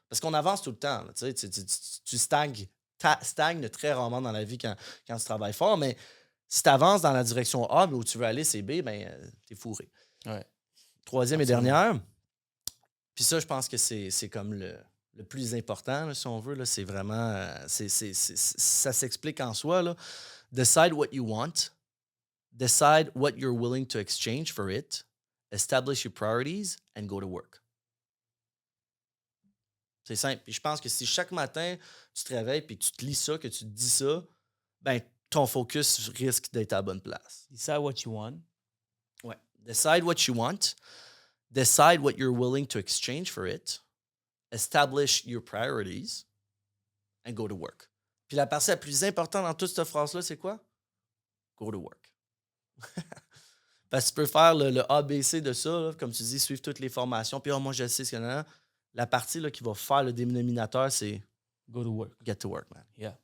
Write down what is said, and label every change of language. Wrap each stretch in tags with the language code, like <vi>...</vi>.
<fr>Parce qu'on avance tout le temps. Là, tu stagnes très rarement dans la vie quand tu travailles fort, mais si tu avances dans la direction A, mais où tu veux aller, c'est B, ben t'es fourré. Ouais. Troisième et dernière, puis ça, je pense que c'est comme le plus important, là, si on veut. Là, c'est vraiment... ça s'explique en soi. Là.</fr> <en>Decide what you want. Decide what you're willing to exchange for it. Establish your priorities and go to work.</en> <fr>C'est simple. Puis je pense que si chaque matin, tu te réveilles puis que tu te lis ça, que tu te dis ça, ben ton focus risque d'être à la bonne place.</fr> <en>Decide what you want. Ouais. Decide what you want. Decide what you're willing to exchange for it. Establish your priorities. And go to work.</en> <fr>Puis la partie la plus importante dans toute cette phrase-là, c'est quoi?</fr> <en>Go to work.</en> <fr>Parce que tu peux faire le ABC de ça, là, comme tu dis, suivre toutes les formations. Puis moi, je sais ce qu'il y en a. La partie là, qui va faire le dénominateur, c'est</fr> <en>Go to work. get to work, man.</en>